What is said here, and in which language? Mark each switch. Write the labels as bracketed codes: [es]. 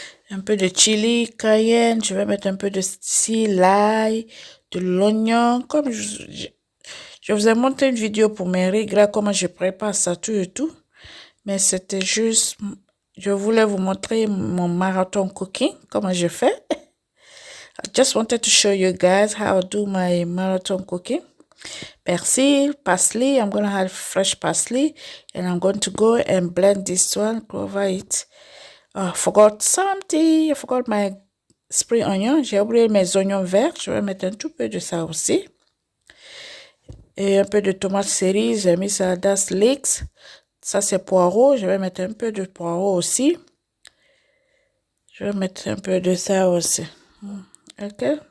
[fr] un peu de chili cayenne, je vais mettre un peu de l'ail, de l'oignon, comme je vous ai montré une vidéo pour mes riz là, comment je prépare ça tout et tout, mais c'était juste, je voulais vous montrer mon marathon cooking, comment je fais. [en] I just wanted to show you guys how I do my marathon cooking. Persil, parsley, I'm going to add fresh parsley, and I'm going to go and blend this one over it. Oh, I forgot something. I forgot my spring onion. [fr] J'ai oublié mes oignons verts. Je vais mettre un tout peu de ça aussi. Et un peu de tomate cerise. J'ai mis ça dans leeks. Ça, c'est poireau. Je vais mettre un peu de poireau aussi. Je vais mettre un peu de ça aussi. OK.